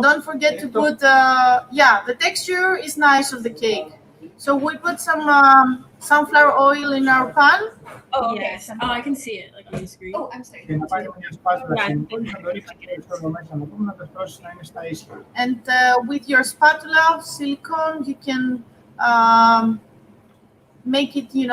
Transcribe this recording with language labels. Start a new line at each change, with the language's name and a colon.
English: Don't forget to put, the texture is nice of the cake. So we put some sunflower oil in our pan. Oh, okay. Yes. Oh, I can see it like on the screen. Oh, I'm sorry.
Greek: Και να πάρει μια σπάτουλα στην πόλη, να το ρίξει εδώ μέσα να πούμε, να το στρώσεις να είναι στα ίσια.
English: And with your spatula of silicone, you can make it,